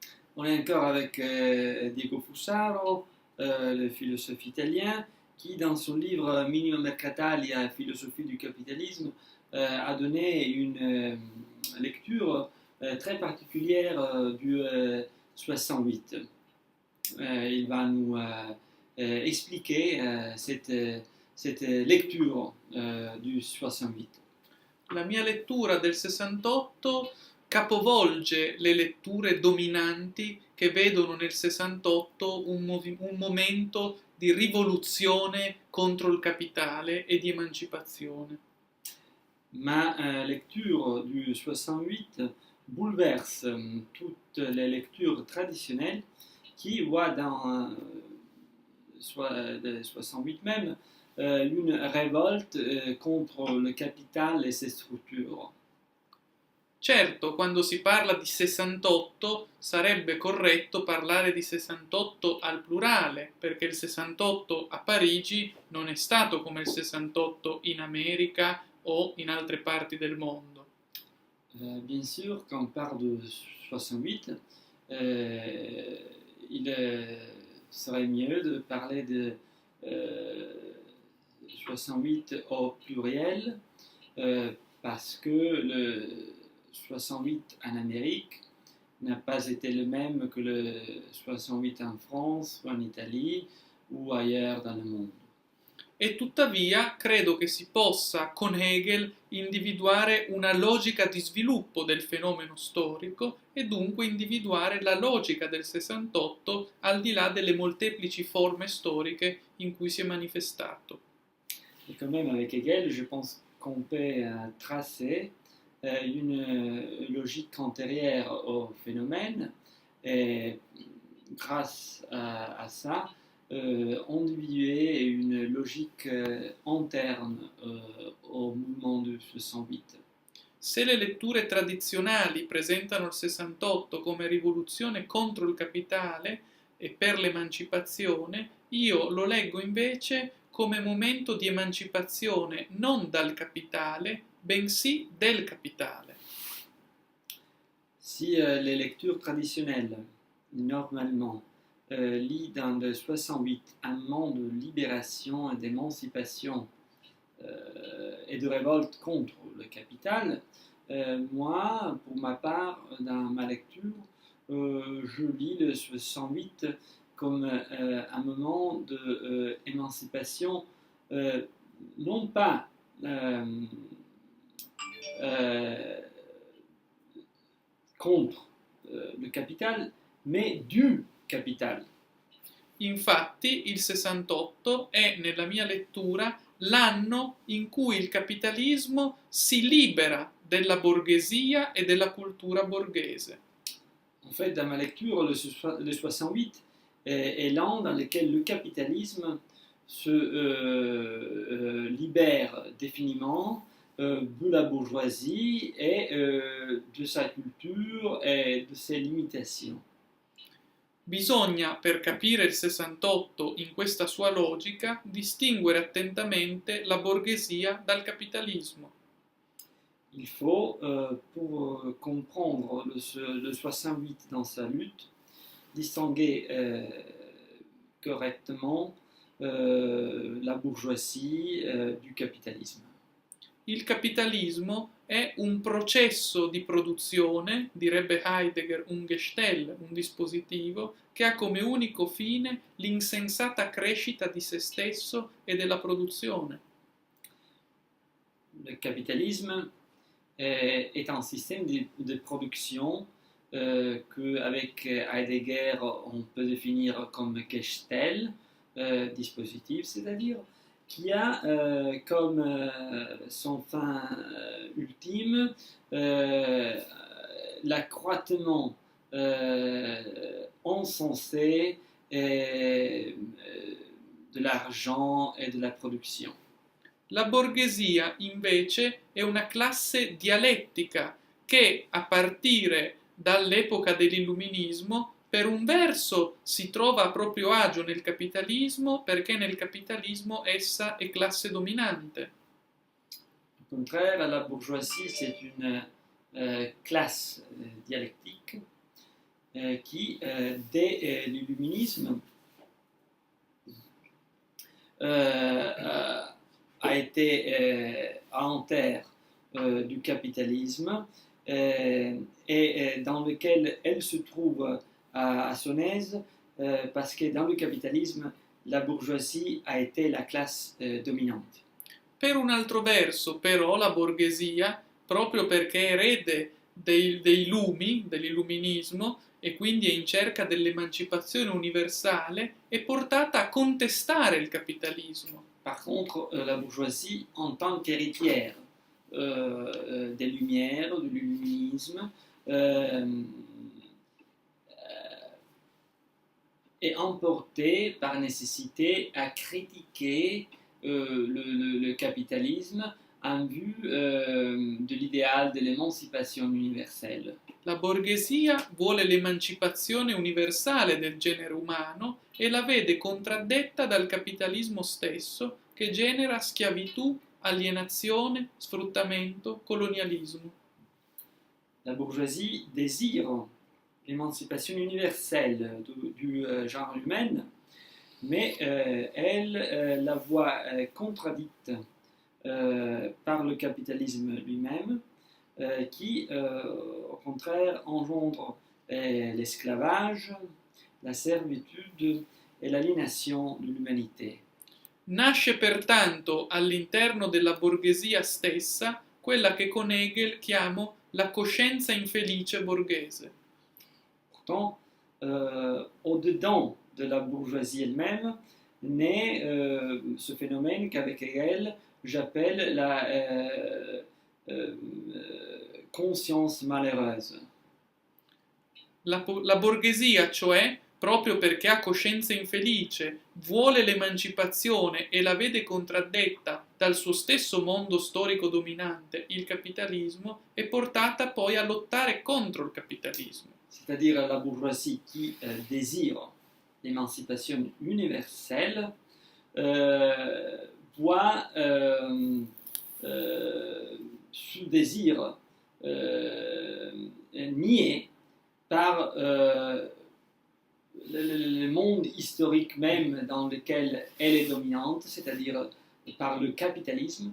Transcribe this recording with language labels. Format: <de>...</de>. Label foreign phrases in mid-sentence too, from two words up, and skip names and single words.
<fr>On est encore avec Diego Fusaro, le philosophe italien, qui dans son livre Minima Mercatalia, philosophie du capitalisme, a donné une lecture très particulière du 68. Il va nous expliquer cette lecture du 68.</fr> <it>La mia lettura del 68 capovolge le letture dominanti che vedono nel 68 un momento di rivoluzione contro il capitale e di emancipazione.</it> <fr>Ma lecture du 68 bouleverse toutes les lectures traditionnelles qui voient dans le 68 même une révolte contre le capital et ses structures.</fr> <it>Certo, quando si parla di 68 sarebbe corretto parlare di 68 al plurale, perché il 68 a Parigi non è stato come il 68 in America o in altre parti del mondo.</it> <fr>Bien sûr, quand on parle de 68, il serait mieux de parler de 68 au pluriel, parce que le 68 en Amérique n'a pas été le même que le 68 en France, ou en Italie ou ailleurs dans le monde.</fr> <it>E tuttavia credo che si possa con Hegel individuare una logica di sviluppo del fenomeno storico e dunque individuare la logica del 68 al di là delle molteplici forme storiche in cui si è manifestato.</it> <fr>Et quand même avec Hegel, je pense qu'on peut tracer une logique antérieure au phénomène et grâce à ça, individuer une logique interne au mouvement du 68.</fr> <it>Se le letture tradizionali presentano il 68 come rivoluzione contro il capitale e per l'emancipazione, io lo leggo invece come momento di emancipazione non dal capitale, bensì del capitale.</it> <fr>Si les lectures traditionnelles, normalement, lient dans le 68 un monde de libération et d'émancipation et de révolte contre le capital, moi, pour ma part, dans ma lecture, je lis le 68 comme un moment d'émancipation, non pas contre le capital, mais du capital.</fr> <it>Infatti il 68 è, nella mia lettura, l'anno in cui il capitalismo si libera della borghesia e della cultura borghese.</it> <fr>En fait, dans ma lecture, le 68 est l'an dans lequel le capitalisme se libère définitivement de la bourgeoisie et de sa culture et de ses limitations.</fr> <it>Bisogna, per capire il 68 in questa sua logica, distinguere attentamente la borghesia dal capitalismo.</it> <fr>Il faut, pour comprendre le 68 dans sa lutte, distinguer correctement la bourgeoisie du capitalisme.</fr> <it>Il capitalismo è un processo di produzione, direbbe Heidegger, un Gestell, un dispositivo, che ha come unico fine l'insensata crescita di se stesso e della produzione.</it> <fr>Le capitalisme est un système de production qu'avec Heidegger on peut définir comme Gestell, dispositif, c'est-à-dire qui a comme son fin ultime l'accroissement insensé de l'argent et de la production.</fr> <it>La borghesia, invece, è una classe dialettica che, a partire dall'epoca dell'illuminismo, per un verso si trova a proprio agio nel capitalismo perché nel capitalismo essa è classe dominante.</it> <fr>Au contraire, la bourgeoisie, c'est une classe dialectique qui, dès l'illuminisme, a été à l'enterre du capitalisme et dans lequel elle se trouve à son aise parce que dans le capitalisme, la bourgeoisie a été la classe dominante.</fr> <it>Per un altro verso, però, la borghesia, proprio perché è erede dei lumi, dell'illuminismo, e quindi è in cerca dell'emancipazione universale, è portata a contestare il capitalismo.</it> <fr>Par contre, la bourgeoisie, en tant qu'héritière des Lumières, de l'illuminisme, est emportée par nécessité à critiquer le capitalisme en vue de l'idéal de l'émancipation universelle.</fr> <it>La borghesia vuole l'emancipazione universale del genere umano e la vede contraddetta dal capitalismo stesso che genera schiavitù, alienazione, sfruttamento, colonialismo.</it> <fr>La bourgeoisie désire l'émancipation universelle du genre humain, mais elle la voit contradite par le capitalisme lui-même, qui, au contraire, engendre l'esclavage, la servitude et l'aliénation de l'humanité.</fr> <it>Nasce pertanto all'interno della borghesia stessa quella che con Hegel chiamo la coscienza infelice borghese.</it> <fr>Pourtant, au-dedans de la bourgeoisie elle-même, naît ce phénomène qu'avec Hegel, j'appelle la conscience malheureuse.</fr> <it>La borghesia, cioè, proprio perché ha coscienza infelice, vuole l'emancipazione e la vede contraddetta dal suo stesso mondo storico dominante, il capitalismo, è portata poi a lottare contro il capitalismo.</it> <fr>C'est-à-dire la bourgeoisie qui désire l'émancipation universelle, voit ce désir nié par le monde historique même dans lequel elle est dominante, c'est-à-dire par le capitalisme.</fr>